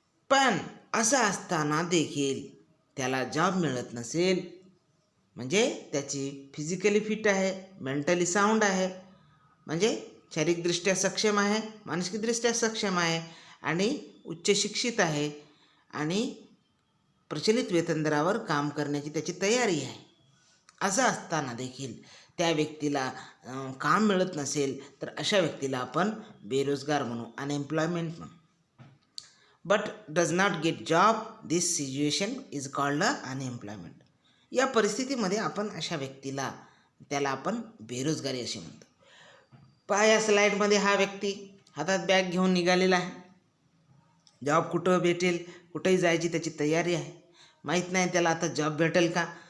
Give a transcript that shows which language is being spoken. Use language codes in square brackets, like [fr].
[mr] पण असं असताना देखील त्याला जॉब मिळत नसेल, म्हणजे त्याची फिजिकली फिट आहे, मेंटली साऊंड आहे, म्हणजे शारीरिकदृष्ट्या सक्षम आहे, मानसिकदृष्ट्या सक्षम आहे आणि उच्च शिक्षित आहे आणि प्रचलित वेतनदरावर काम करण्याची त्याची तयारी आहे. असं असताना देखील त्या व्यक्तीला काम मिळत नसेल तर अशा व्यक्तीला आपण बेरोजगार म्हणू, अनएम्प्लॉयमेंट म्हणू. [en] But does not get job, this situation is called unemployment. [mr] या परिस्थितीमध्ये आपण अशा व्यक्तीला, त्याला आपण बेरोजगारी असे म्हणतो. पहा या स्लाईडमध्ये हा व्यक्ती हातात बॅग घेऊन निघालेला आहे. जॉब कुठं भेटेल, कुठंही जायची त्याची तयारी आहे. माहीत नाही त्याला आता जॉब भेटेल का.